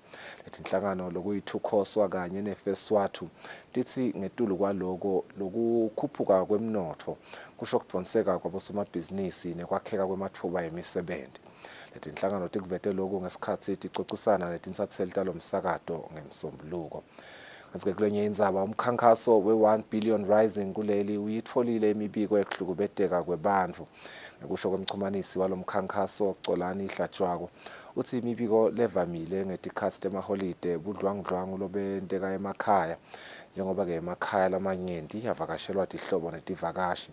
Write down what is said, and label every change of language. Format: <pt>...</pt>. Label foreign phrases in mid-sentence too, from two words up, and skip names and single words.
<ss>Letinhlangano lokuyithukoswa kanye nefeswathu tithi ngetulu kwaloko lokukhuphuka kwemnotfo kusho kudvonseka kwabosomabhizinisi nekwakheka kwematfuba emisebenzi. Letinhlangano tikuvete lokhu ngesikhathi ticocisana netinsatheli talo msakato ngemsombuluko. Kanti-ke kulenye indzaba umkhankaso we-1 billion rising kuleli uyitfolile imibiko ekuhlukubeteka kwebantfu. Ngekusho kwemchumanisi walo mkhankaso Colani Hlatshwako uthi imibiko levamile ngetikhatsi temaholide budlwangudlwangu lobenteka emakhaya njengoba-ke emakhaya lamanyenti avakashelwa tihlobo netivakashi.</ss>